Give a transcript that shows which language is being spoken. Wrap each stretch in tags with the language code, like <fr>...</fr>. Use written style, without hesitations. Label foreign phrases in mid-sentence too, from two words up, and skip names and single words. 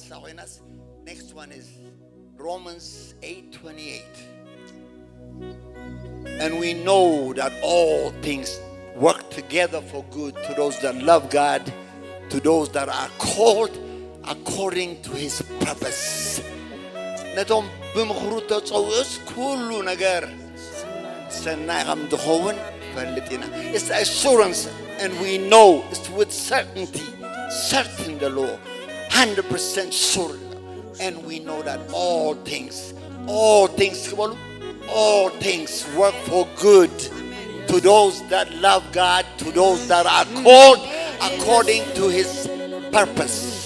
<en>Next one is Romans 8:28. And we know that all things work together for good to those that love God, to those that are called according to His purpose.</en> <ti>ነቶም ብምኽሩ ተጸውዑስ ኩሉ ነገር ሰናይ ከም ዝኸውን ፈልጥ ኢና.</ti> <en>It's assurance, and we know it's with certainty, certain the law, 100% sure, and we know that all things work for good to those that love God, to those that are called according to His purpose.</en>